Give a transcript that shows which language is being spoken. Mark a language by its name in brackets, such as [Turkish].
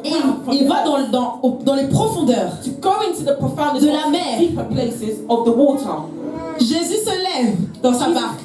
[French] Et il va dans les profondeurs. [English] to go into the profoundest [French] De la mer. [English] deeper places of the water. [French] Jésus se lève dans sa barque.